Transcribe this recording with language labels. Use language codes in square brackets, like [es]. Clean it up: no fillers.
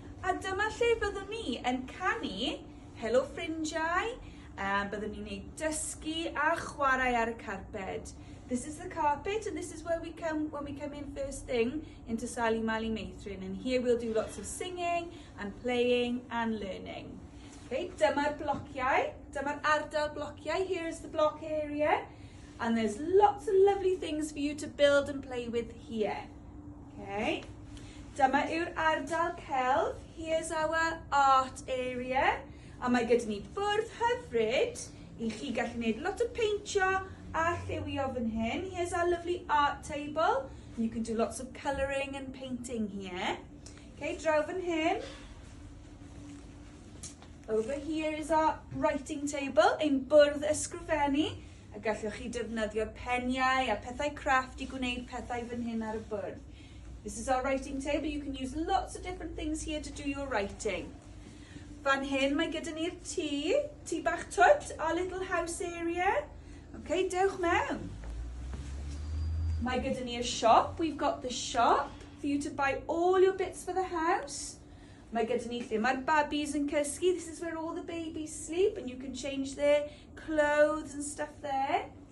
[cy] A dyma lle byddwn ni yn canu, helo ffrindiau, byddwn ni'n neud dysgu a chwarae ar y carpet. [en] This is the carpet, and this is where we come when we come in first thing into Sally Valley Meithrin. And here we'll do lots of singing and playing and learning. Okay, [cy] dyma'r blociau, dyma'r ardal blociau. [en] Here's the block area, and there's lots of lovely things for you to build and play with here. [cy] Okay, dyma yw'r ardal celf. [en] Here's our art area, [cy] a mae gyda ni bwrdd hyfryd i chi gallu gwneud lot o peintio a lliwio fan hyn. [en] Here's our lovely art table. You can do lots of colouring and painting here. [cy] Okay, draw fan hyn. [en] Over here is our writing table, [cy] ein bwrdd ysgrifennu, a gallwch chi defnyddio'r peniau a pethau crafft i gwneud pethau fan hyn ar y bwrdd. [en] This is our writing table. You can use lots of different things here to do your writing. [cy] Fan hyn mae gyda ni'r tŷ bach twt, [en] our little house area. [cy] Okay, dewch mewn. Mae gyda ni'r shop. [en] We've got the shop for you to buy all your bits for the house. [cy] Mae gyda ni lle mae'r babies yn cysgu. [en] This is where all the babies sleep, and you can change their clothes and stuff there.